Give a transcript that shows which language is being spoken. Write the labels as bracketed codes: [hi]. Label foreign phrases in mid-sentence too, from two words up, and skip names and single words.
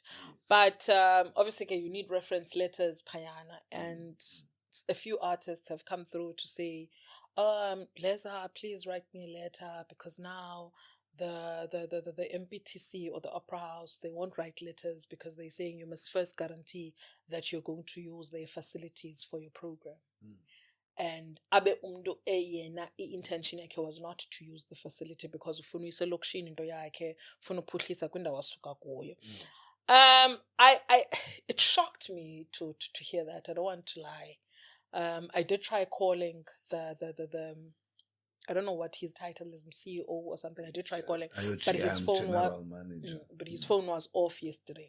[en] But obviously, you need reference letters, Payana, and a few artists have come through to say Leza, please write me a letter because now the MBTC or the Opera House, they won't write letters because they're saying you must first guarantee that you're going to use their facilities for your program. [xh] And abe umntu eyena intention yakhe [en] was not to use the facility because [xh] ufuna uyise lokishini into yakhe, ufuna uphuhlisa kwindawo asuka kuyo. [en] It shocked me to hear that. I don't want to lie. I did try calling the I don't know what his title is, CEO or something. I did try calling, but his phone was off yesterday.